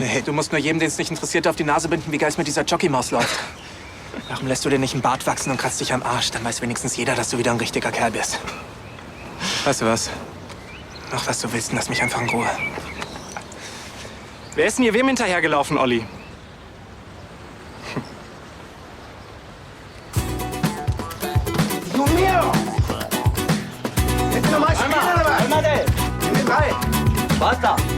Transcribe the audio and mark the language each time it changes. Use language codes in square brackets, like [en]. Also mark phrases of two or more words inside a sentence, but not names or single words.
[de] Hey, du musst nur jedem, den es nicht interessiert, auf die Nase binden, wie geil es mit dieser Jockeymaus läuft. Warum lässt du dir nicht einen Bart wachsen und kratzt dich am Arsch? Dann weiß wenigstens jeder, dass du wieder ein richtiger Kerl bist. Weißt du was? Mach, was du willst und lass mich einfach in Ruhe. Wer ist denn hier wem hinterhergelaufen, Olli? [es] Dios mío! Este nomás se queda nada más. Cálmate. Dime 3. Basta.